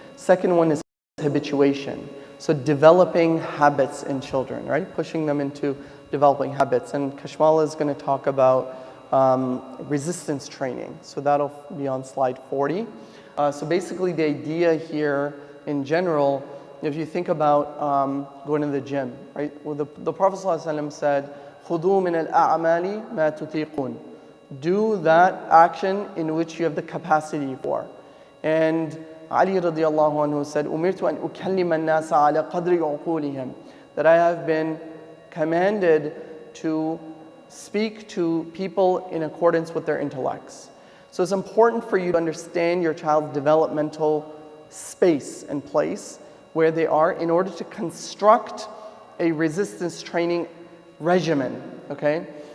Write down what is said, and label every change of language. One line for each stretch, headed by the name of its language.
English: Second one is habituation. So developing habits in children, right? Pushing them into developing habits. And Kashmala is going to talk about resistance training. So that'll be on slide 40. So basically the idea here in general, if you think about going to the gym, right? Well, the Prophet ﷺ said,
Arabic: خُذُوا مِنَ الْأَعْمَالِ مَا تُطِيقُونَ.
English: Do that action in which you have the capacity for. And Ali radiallahu anhu said,
Arabic: أُمِرْتُ أَنْ أُكَلِّمَ النَّاسَ عَلَى قَدْرِ عُقُولِهِمْ.
English: That I have been commanded to speak to people in accordance with their intellects. So it's important for you to understand your child's developmental space and place where they are in order to construct a resistance training regimen, okay?